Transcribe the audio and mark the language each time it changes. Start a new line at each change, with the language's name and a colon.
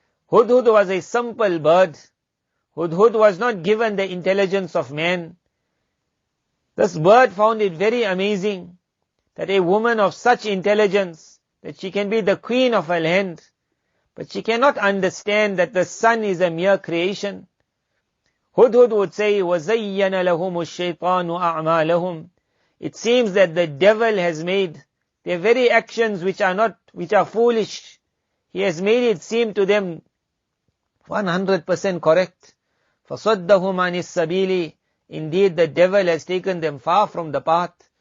English: Hudhud was a simple bird. Hudhud was not given the intelligence of man. This bird found it very amazing that a woman of such intelligence, that she can be the queen of a land, but she cannot understand that the sun is a mere creation.
Arabic: Hudhud would say, وَزَيَّنَ لَهُمُ الشَّيْطَانُ أَعْمَالَهُمْ.
English: It seems that the devil has made their very actions which are foolish. He has made it seem to them 100% correct.
Arabic: فَصَدَّهُمْ عَنِ السَّبِيلِ.
English: Indeed, the devil has taken them far from the path.